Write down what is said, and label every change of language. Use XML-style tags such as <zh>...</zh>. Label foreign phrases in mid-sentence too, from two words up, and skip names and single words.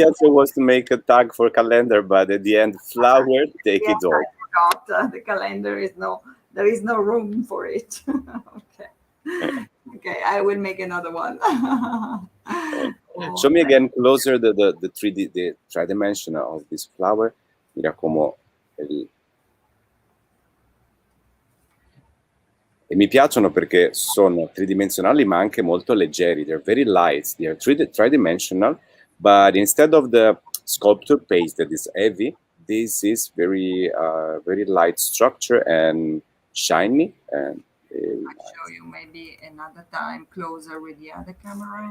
<en>idea also was to make a tag for calendar, but at the end, flower, take Yes, it all. I forgot the calendar is no. There is no room for it. Okay. Okay, I will make another one. Show me Okay. again closer the 3D, the tridimensional of this flower.</en> <it>Mira como e mi piacciono perché sono tridimensionali ma anche molto leggeri.</it> <en>They're very light. They're tridimensional, but instead of the sculpture paste that is heavy, this is very light structure and shiny. And I'll show you maybe another time closer with the other camera.</en>